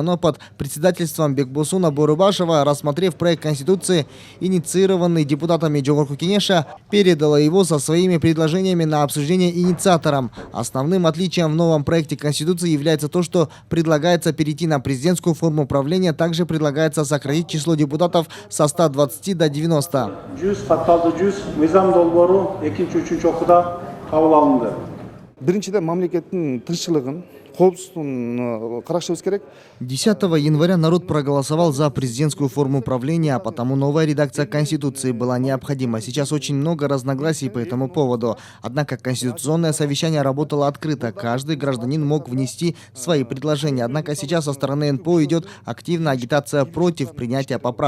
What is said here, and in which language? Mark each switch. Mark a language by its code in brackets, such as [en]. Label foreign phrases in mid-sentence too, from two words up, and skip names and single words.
[ru] Оно под председательством Бекбосуна Борубашева, рассмотрев проект Конституции, инициированный депутатами Жогорку Кенеша, передало его со своими предложениями на обсуждение инициаторам. Основным отличием в новом проекте Конституции является то, что предлагается перейти на президентскую форму правления. Также предлагается сократить число депутатов со 120 до 90. [ky] 100 катталды 100 мыйзам долбоору экинчи үчүнчү окууда кабыл алынды. Биринчиден мамлекеттин тынччылыгын, коопсуздугун карашыбыз керек. [ru] 10 января народ проголосовал за президентскую форму правления, а потому новая редакция Конституции была необходима. Сейчас очень много разногласий по этому поводу. Однако Конституционное совещание работало открыто. Каждый гражданин мог внести свои предложения. Однако сейчас со стороны НПО идет активная агитация против принятия поправок.